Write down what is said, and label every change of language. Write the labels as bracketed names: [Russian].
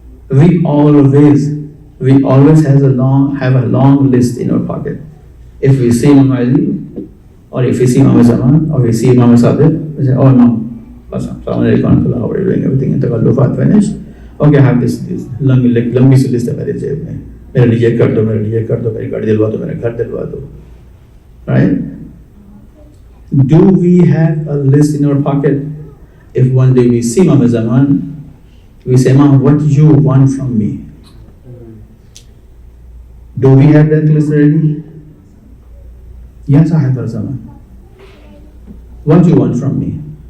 [English] We always have a long list in our pocket. If we see Imam Ali, or if we see Imam Zaman, or we see Imam Sadiq, we say, oh Imam, Assalamu alaikum, how are you doing? Everything in Taqallufat finished. Okay, I have this [Hindi] लंबी सी list है मेरे जेब में. मेरे लिए ये कर दो, मेरे लिए ये कर दो, मेरी गाड़ी दिलवा दो, मेरा घर दिलवा दो. [English] Right? Do we have a list in our pocket? If one day we see Imam Zaman, we say, Imam, what do you want from me? Do we have that list ready? Yes, I have a Zaman. What do you want from me?